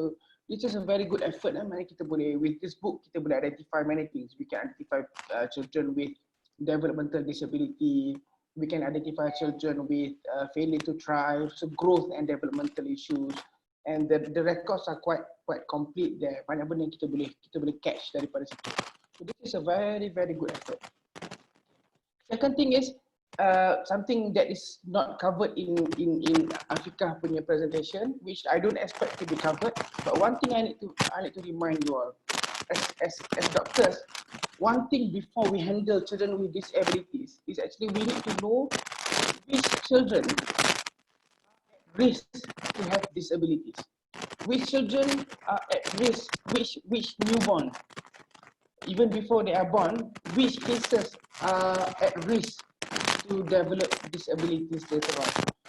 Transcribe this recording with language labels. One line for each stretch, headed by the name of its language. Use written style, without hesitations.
English: So it's just a very good effort.
Malay: Mari kita boleh,
English: with this book,
Malay: kita boleh
English: identify many things. We can identify children with developmental disability. We can identify children with failure to thrive, so growth and developmental issues, and the records are quite complete there.
Malay: Banyak benda kita boleh catch daripada situ.
English: So this is a very good effort. Second thing is something that is not covered in Afrika punya presentation, which I don't expect to be covered. But one thing I need to remind you all, as doctors, one thing before we handle children with disabilities is actually we need to know which children are at risk to have disabilities, which children are at risk, which newborn, even before they are born, which cases are at risk to develop disabilities later on.